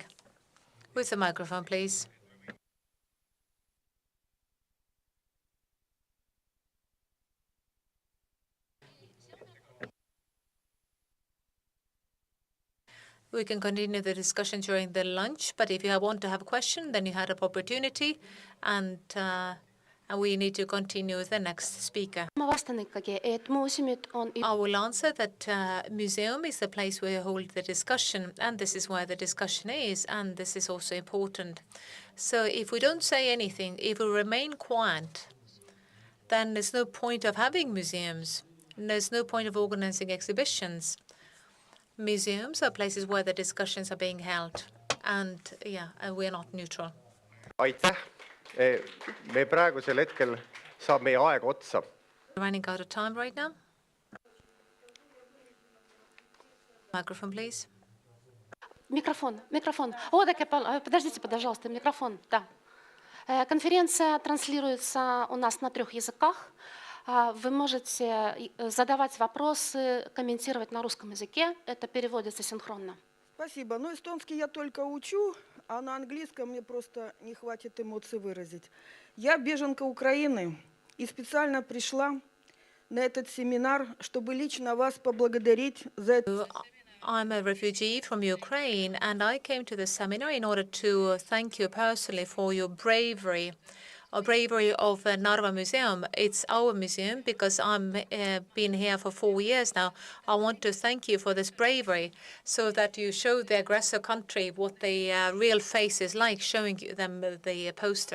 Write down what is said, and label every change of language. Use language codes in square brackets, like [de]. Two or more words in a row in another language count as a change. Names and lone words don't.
[en] With the microphone, please. We can continue the discussion during the lunch, but if you want to have a question, then you had an opportunity. And And we need to continue with the next speaker. [et] Ma vastan ikkagi, et muuseumid on... [en] I will answer that museum is the place where you hold the discussion, and this is where the discussion is, and this is also important. So if we don't say anything, if we remain quiet, then there's no point of having museums. There's no point of organizing exhibitions. Museums are places where the discussions are being held, and we're not neutral. [et] Aitäh. Me praegusel hetkel saab meie aeg otsa. [en] Running out of time right now. Microphone, please. [ru] Микрофон. Оодake, подождите, пожалуйста, микрофон. Да. Конференция транслируется у нас на 3 языках. Вы можете задавать вопросы, комментировать на русском языке. Это переводится синхронно. Спасибо. Ну, эстонский я только учу, а на английском мне просто не хватит эмоций выразить. Я беженка Украины и специально пришла на этот семинар, чтобы лично вас поблагодарить за это. [en] I'm a refugee from Ukraine, and I came to the seminar in order to thank you personally for your bravery of the Narva Museum. It's our museum because I'm been here for 4 years now. I want to thank you for this bravery so that you show the aggressor country what the real face is like, showing them the poster.